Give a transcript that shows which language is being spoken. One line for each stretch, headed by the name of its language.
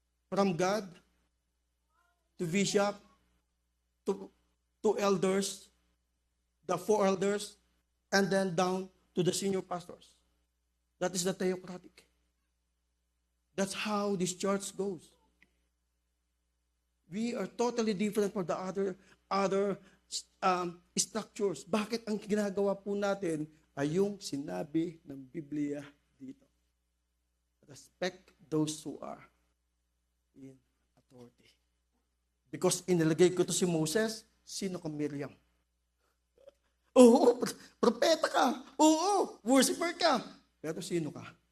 English: From God to bishop to elders, the 4 elders, and then down to the senior pastors. That is the theocratic. That's how this church goes. We are totally different from the other structures.
Filipino: Bakit ang ginagawa po natin ay yung sinabi ng Biblia dito?
English: Respect those who are in authority. Because
Filipino: inilagay ko to si Moses, sino ka Miriam? Oo, propeta ka. Oo, worshiper ka. Pero sino ka?